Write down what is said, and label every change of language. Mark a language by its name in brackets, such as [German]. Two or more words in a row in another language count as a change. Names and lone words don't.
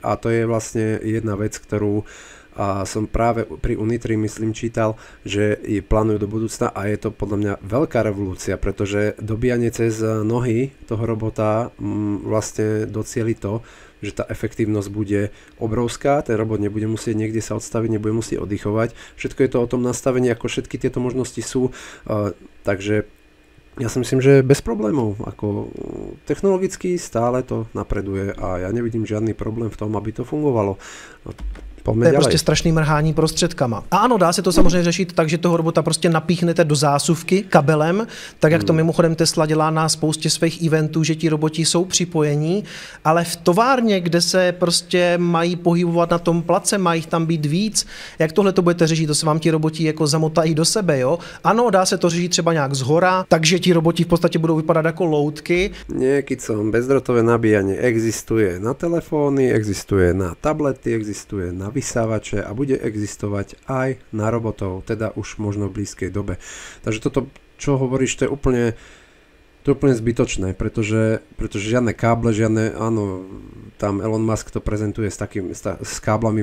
[Slovak] A to je vlastne jedna vec, ktorú som práve pri Unitree, myslím, čítal, že ji plánujú do budúcna a je to podľa mňa veľká revolúcia, pretože dobíjanie cez nohy toho robota vlastne docieli to, že tá efektívnosť bude obrovská, ten robot nebude musieť niekde sa odstaviť, nebude musieť oddychovať. Všetko je to o tom nastavení, ako všetky tieto možnosti sú, takže ja si myslím, že bez problémov, ako technologicky stále to napreduje a ja nevidím žiadny problém v tom, aby to fungovalo. [Czech] To je prostě strašný mrhání prostředkama. A ano, dá se to samozřejmě řešit tak, že toho robota prostě napíchnete do zásuvky kabelem, tak jak to mimochodem Tesla dělá na spoustě svých eventů, že ti roboti jsou připojení, ale v továrně, kde se prostě mají pohybovat na tom place, mají tam být víc, jak tohle to budete řešit, to se vám ti roboti jako zamotají do sebe, jo? Ano, dá se to řešit třeba nějak zhora, takže ti roboti v podstatě budou vypadat jako loutky. [Slovak] Nie, kicom, bezdrotové nabíjanie existuje na telefóny, existuje na tablety, existuje na vysávače a bude existovať aj na robotov, teda už možno v blízkej dobe. Takže toto, čo hovoríš, to je úplne zbytočné, pretože žiadne káble, áno, tam Elon Musk to prezentuje s káblami